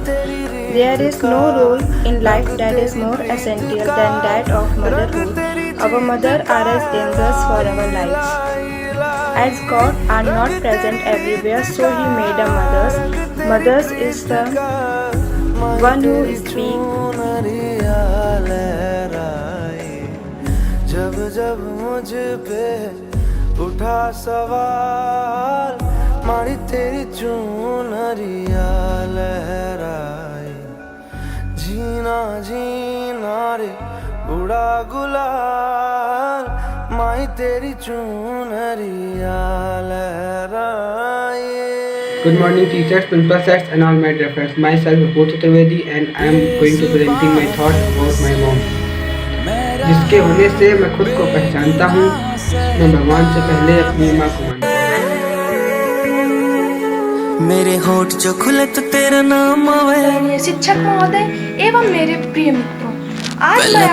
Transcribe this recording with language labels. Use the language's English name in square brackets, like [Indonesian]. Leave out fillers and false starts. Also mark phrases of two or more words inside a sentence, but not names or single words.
[English] There is no role in life that is more essential than that of motherhood. Our mother are as angels for our lives. As God are not present everywhere, so He made a mothers. Mothers is the one who speaks. [Hindi] जब जब मुझ पे उठा सवाल, मारी तेरी चुनरिया लहराई, जीना जीना रे उड़ा गुलाल, माई तेरी चुनरिया लहराई. [English] Good morning teachers, principal sets and all my dear friends. Myself Vibhu Chaturvedi and I am going to presenting my thoughts about my mom. [Hindi] जिसके होने से मैं खुद को पहचानता हूँ, मैं भगवान से पहले अपनी माँ को मानता हूँ. मेरे होठ जो खुले तो तेरा नाम आवे. शिक्षक महोदय एवं मेरे प्रिय मित्रों, आज मैं